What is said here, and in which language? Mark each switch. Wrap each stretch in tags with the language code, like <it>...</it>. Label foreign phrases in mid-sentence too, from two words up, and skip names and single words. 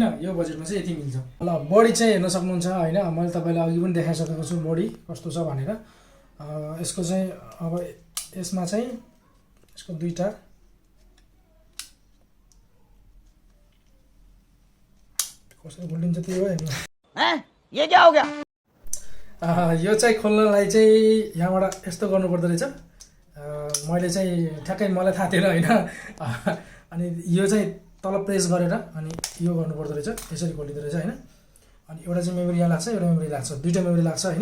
<ne>यो बजेटमा चाहिँ यति मिल्छ। ल बडी चाहिँ हेर्न सक्नुहुन्छ होइन। मैले तपाईँलाई अघि पनि देखाइसकेको छु बडी कस्तो छ भनेर। यसको चाहिँ अब यसमा चाहिँ यसको दुईटा कसरी खोलिन्छ त्यही हो हेर्नु।</ne> <hi>ये क्या हो गया?</hi> <ne>यो चाहिँ खोल्नलाई चाहिँ यहाँबाट यस्तो गर्नुपर्दो रहेछ। मैले चाहिँ ठ्याक्कै मलाई थाहा थिएन होइन। अनि यो चाहिँ तल प्रेस गरेर अनि यो गर्नुपर्दो रहेछ, यसरी खोलिँदो रहेछ होइन। अनि एउटा चाहिँ मेमोरी यहाँ लाग्छ, एउटा मेमोरी लाग्छ, दुईवटा मेमोरी लाग्छ होइन।</ne>